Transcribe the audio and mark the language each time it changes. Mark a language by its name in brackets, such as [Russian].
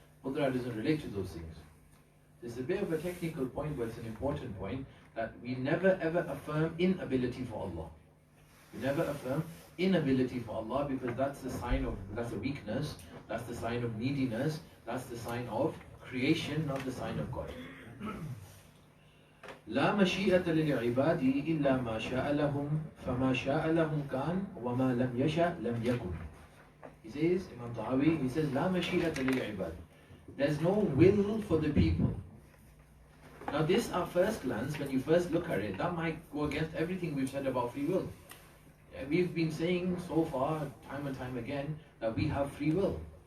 [English] Qudra doesn't relate to those things. It's a bit of a technical point, but it's an important point, that we never ever affirm inability for Allah. We never affirm inability for Allah because that's the sign of, that's a weakness, that's the sign of neediness, that's the sign of creation, not the sign of God. [Arabic] لا مشيئة للعباد إلا ما شاء لهم فما شاء لهم كان وما لم يشاء لم يكن. [English] He says, Imam Al-Tahawi, he says, [Arabic] لا مشيئة للعباد. [English] There's no will for the people. Now this at first glance, when you first look at it, that might go against everything we've said about free will. We've been saying so far, time and time again, that we have free will.